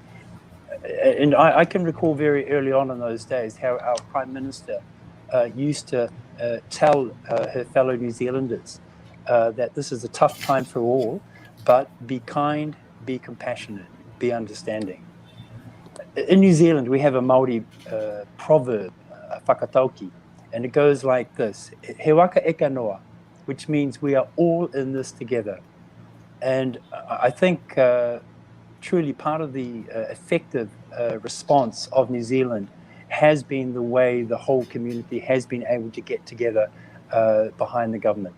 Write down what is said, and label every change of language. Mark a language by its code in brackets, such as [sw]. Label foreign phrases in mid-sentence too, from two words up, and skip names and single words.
[en] And I can recall very early on in those days how our Prime Minister used to tell her fellow New Zealanders that this is a tough time for all, but be kind, be compassionate, be understanding. In New Zealand, we have a Māori proverb, whakatauki, and it goes like this: [mi] he waka eka noa, [en] which means we are all in this together. And I think truly part of the effective response of New Zealand has been the way the whole community has been able to get together behind the government.